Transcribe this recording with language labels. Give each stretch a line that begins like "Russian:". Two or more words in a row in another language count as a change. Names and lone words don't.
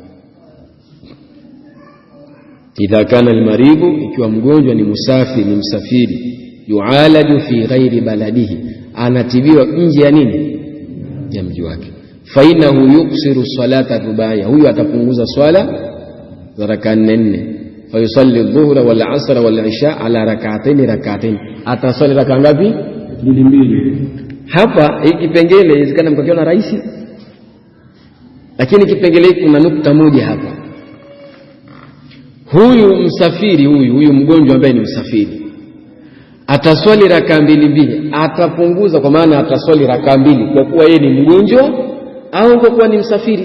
Arabic: إذا كان المريض,
Swahili: ikiwa mgonjwa ni musafiri, ni msafiri,
Arabic: يعالج في غير بلده,
Swahili: anatibiwa nje ya nini? Ya mji wake.
Arabic: فإنه يقصر الصلاة الرباعية,
Swahili: huyu atapunguza swala za raka 4,
Arabic: فيصلي الظهر والعصر والعشاء على ركعتين,
Swahili: atasali raka ngapi? 2. Hapa hiki kipengele inawezekana mkakiona rahisi, lakini kipengele hiki kuna nukta moja hapa. Huyu msafiri, huyu mgonjwa ambaye ni msafiri, ataswali raka 2, atapunguza, kwa maana ataswali raka 2 kwa kuwa yeye ni mgonjwa au kwa kuwa ni msafiri?